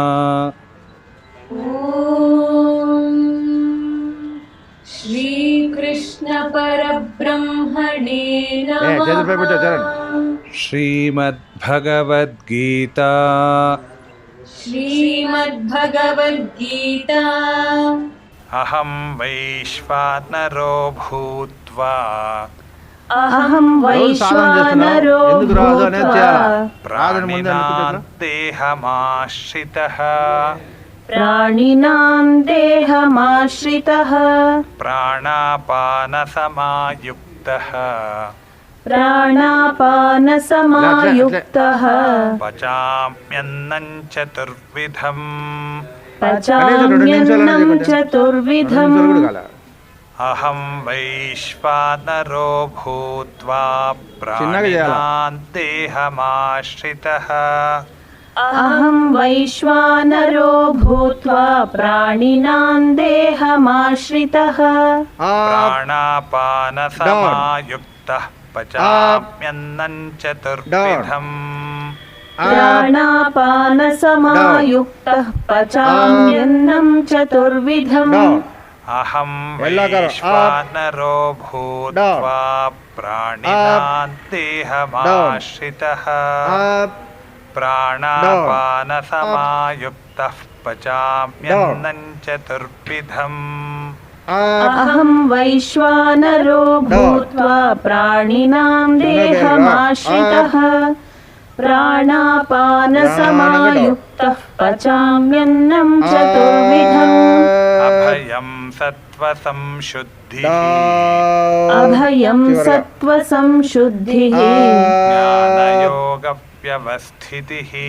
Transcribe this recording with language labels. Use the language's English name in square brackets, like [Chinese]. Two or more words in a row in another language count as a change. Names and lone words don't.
[Sanskrit] శ్రీకృష్ణ పరబ్రహ్మణే నమః. శ్రీమద్భగవద్గీత శ్రీమద్భగవద్గీత. అహం వైశ్వానరో భూత్వా అహం వైశ్వానరో భూత్వా ప్రాణినాం దేహమాశ్రితః ప్రాణినాం దేహమాశ్రితః ప్రాణాపానసమాయుక్తః ప్రాణాపానసమాయుక్తః పచామ్యన్నం చతుర్విధం పచామ్యన్నం చతుర్విధం. అహం వైశ్వానరో భూత్వా ప్రాణినాం దేహమాశ్రితః అహం వైశ్వానరో భూత్వా ప్రాణినాం దేహమాశ్రితః ప్రాణాపానసమాయుక్తః పచామ్యన్నం చతుర్విధం ప్రాణాపానసమాయుక్తః పచామ్యన్నం చతుర్విధం. అహం వైశ్వానరో భూత్వా ప్రాణినాం దేహమాశ్రితః ప్రాణాపానసమాయుక్తః పచామ్యన్నం చతుర్విధం. అహం వైశ్వానరో భూత్వా ప్రాణినాం దేహమాశ్రితః ప్రాణాపానసమాయుక్తః పచామ్యన్నం చతుర్విధం. అభయం సత్వసంశుద్ధిః అభయం సత్వసంశుద్ధిః జ్ఞానయోగవ్యవస్థితిః